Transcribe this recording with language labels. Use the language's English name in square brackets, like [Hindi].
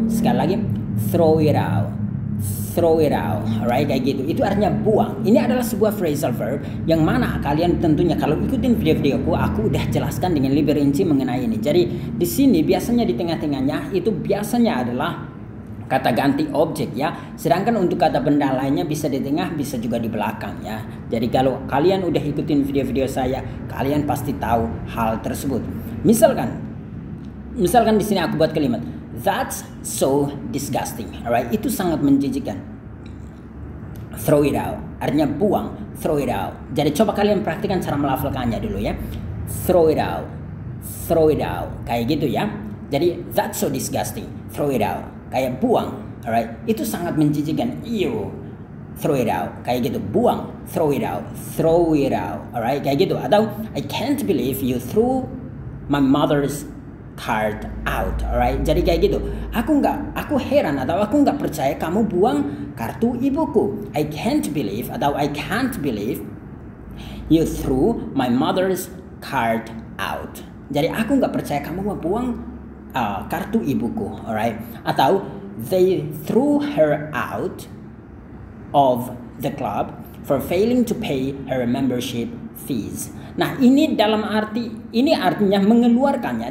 [Indonesian] Sekali lagi, [English] throw it out. Throw it out. Alright, [Indonesian] kayak gitu. Itu artinya buang. Ini adalah sebuah phrasal verb yang mana kalian tentunya kalau ikutin video-videoku, aku udah jelaskan dengan lebih rinci mengenai ini. Jadi di sini biasanya di tengah-tengahnya itu biasanya adalah kata ganti objek ya. Sedangkan untuk kata benda lainnya bisa di tengah, bisa juga di belakang ya. Jadi kalau kalian udah ikutin video-video saya, kalian pasti tahu hal tersebut. Misalkan di sini aku buat kalimat, [English] that's so disgusting. [Indonesian] Alright, itu sangat menjijikkan. [English] Throw it out, [Indonesian] artinya buang. Throw it out. Jadi coba kalian praktikkan cara melafalkannya dulu ya. [English] Throw it out. Throw it out. [Indonesian] Kayak gitu ya. [English] Jadi that's so disgusting. Throw it out. [Indonesian] Kayak buang, [English] alright? [Indonesian] Itu sangat menjijikkan. [English] Ew. Throw it out. [Indonesian] Kayak gitu, buang. [English] Throw it out. Throw it out. Alright, [Indonesian] kayak gitu. [English] Atau I can't believe you threw my mother's card out. [Indonesian] Alright, jadi kayak gitu. Aku heran atau aku nggak percaya kamu buang kartu ibuku. [English] I can't believe atau I can't believe you threw my mother's card out. [Indonesian] Jadi aku nggak percaya kamu mau buang kartu ibuku, alright? [English] Atau they threw her out of the club for failing to pay her membership fees. [Indonesian] Nah, ini ini artinya mengeluarkannya.